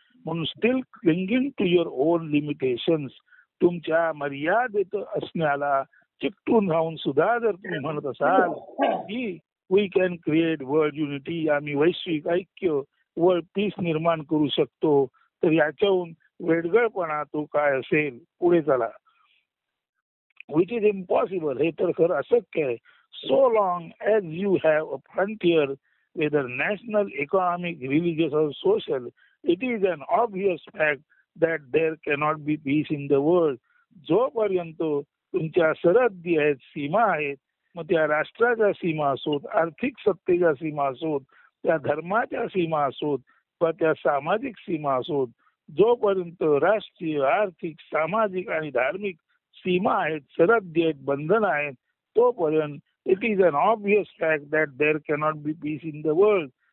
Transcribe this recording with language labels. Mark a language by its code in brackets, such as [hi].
[mr] म्हणून [en] still clinging to your own limitations, [mr] तुमच्या मर्यादेत असण्याला चिकटून राहून सुद्धा जर तुम्ही म्हणत असाल की [en] we can create world unity, [mr] आम्ही वैश्विक ऐक्य, वर्ल्ड पीस निर्माण करू शकतो, तर याच्याहून वेडगळपणा तो काय असेल? पुढे चला. [en] which is impossible, [mr] हे तर खरं अशक्य आहे. [en] So long as you have a frontier, whether national, economic, religious or social, it is an obvious fact that there cannot be peace in the world. [mr] जोपर्यंत तुमच्या सरहद्दी आहेत, सीमा आहेत, मग त्या राष्ट्राच्या सीमा असोत, आर्थिक सत्तेच्या सीमा असोत, त्या धर्माच्या सीमा असोत किंवा त्या सामाजिक सीमा असोत, जोपर्यंत राष्ट्रीय, आर्थिक, सामाजिक आणि धार्मिक सीमा आहेत, सरहद्दी आहेत, बंधन आहेत, तोपर्यंत [en] It is an obvious fact that there cannot be peace in the world.